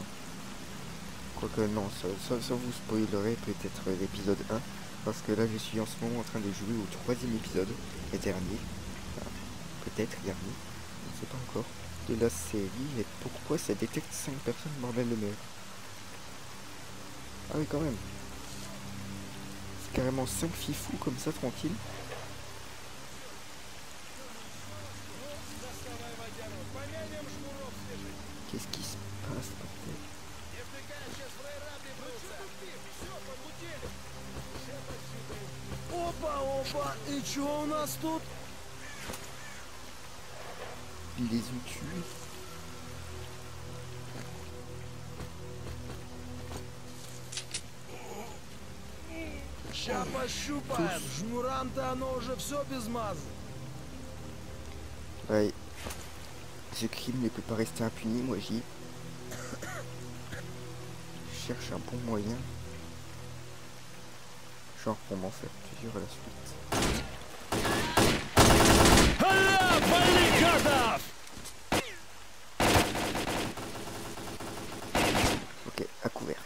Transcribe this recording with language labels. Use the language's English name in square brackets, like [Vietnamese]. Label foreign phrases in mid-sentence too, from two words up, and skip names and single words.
[French] Quoique non, ça vous spoilerait peut-être l'épisode 1, parce que là je suis en ce moment en train de jouer au 3e épisode, et dernier, enfin, peut-être dernier, je ne sais pas encore, de la série, et pourquoi ça détecte 5 personnes, bordel de merde. Ah oui quand même. C'est carrément 5 fifous comme ça, tranquille. Qu'est-ce qui se passe, bordel? [Russian] Опа, и чё у нас тут? [French] Ils les ont tués. [Russian] Ща пощупаем, жмурам-то оно уже все без мазы. [French] Ouais, ce crime ne peut pas rester impuni, moi j'y. cherche un bon moyen. Genre pour m'en faire plusieurs à la suite. Ok, à couvert.